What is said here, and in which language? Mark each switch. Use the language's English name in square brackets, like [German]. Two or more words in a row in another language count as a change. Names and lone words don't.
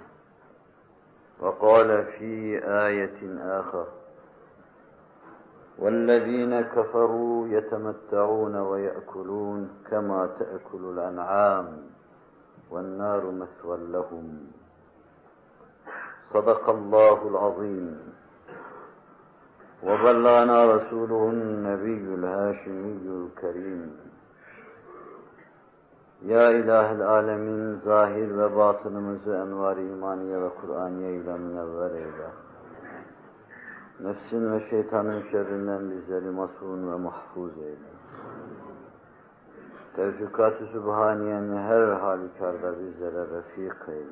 [Arabic] وقال في آية آخر والذين كفروا يتمتعون ويأكلون كما تأكل الأنعام والنار مثوى لهم صدق الله العظيم وبلغنا رسوله النبي الهاشمي الكريم [Turkish] Ya İlahil Alemin, zahir ve batınımızı envar-ı imaniye ve Kur'aniye ile münevver eyle. Nefsin ve şeytanın şerrinden bizleri masûn ve mahfuz eyle. Tevfikat-ı Sübhaniye'ni her halükarda bizlere refik eyle.